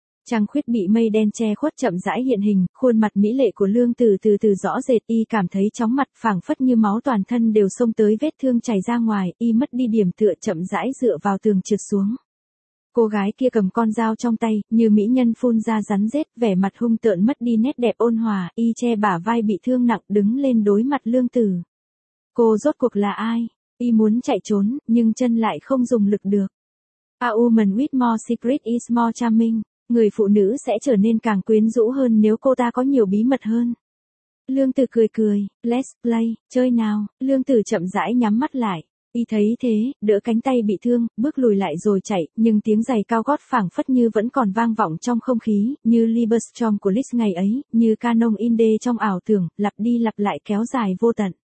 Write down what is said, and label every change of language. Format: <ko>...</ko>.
<vi>Trăng khuyết bị mây đen che khuất chậm rãi hiện hình, khuôn mặt mỹ lệ của Lương Tử từ từ rõ rệt, y cảm thấy chóng mặt, phảng phất như máu toàn thân đều xông tới vết thương chảy ra ngoài, y mất đi điểm tựa chậm rãi dựa vào tường trượt xuống. Cô gái kia cầm con dao trong tay, như mỹ nhân phun ra rắn rết, vẻ mặt hung tợn mất đi nét đẹp ôn hòa, y che bả vai bị thương nặng đứng lên đối mặt Lương Tử. Cô rốt cuộc là ai? Y muốn chạy trốn, nhưng chân lại không dùng lực được.</vi> <en>A woman with more secret is more charming.</en> <vi>Người phụ nữ sẽ trở nên càng quyến rũ hơn nếu cô ta có nhiều bí mật hơn. Lương Tử cười cười,</vi> <en>let's play,</en> <vi>chơi nào. Lương Tử chậm rãi nhắm mắt lại. Y thấy thế, đỡ cánh tay bị thương, bước lùi lại rồi chạy, nhưng tiếng giày cao gót phảng phất như vẫn còn vang vọng trong không khí, như Liberstrom của Liz ngày ấy, như Canon Inde trong ảo tưởng, lặp đi lặp lại kéo dài vô tận.</vi>